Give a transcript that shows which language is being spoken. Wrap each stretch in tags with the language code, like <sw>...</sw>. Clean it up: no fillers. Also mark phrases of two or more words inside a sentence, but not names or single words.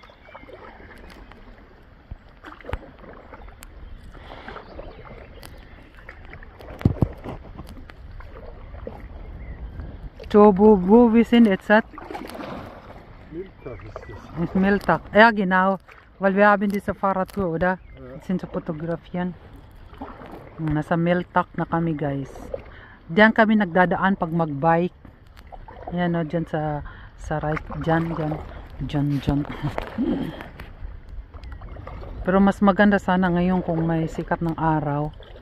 <de>Wo wir sind jetzt? Miltag ist das. Ist Miltag. Ja genau, weil wir haben diese Fahrradtour, oder? Ja. Sind zu fotografieren.</de> <tl>Nasa Miltag na kami guys. Diyan kami nagdadaan pag magbike. Yan o, dyan sa right, dyan. Pero mas maganda sana ngayon kung may sikat ng araw.</tl>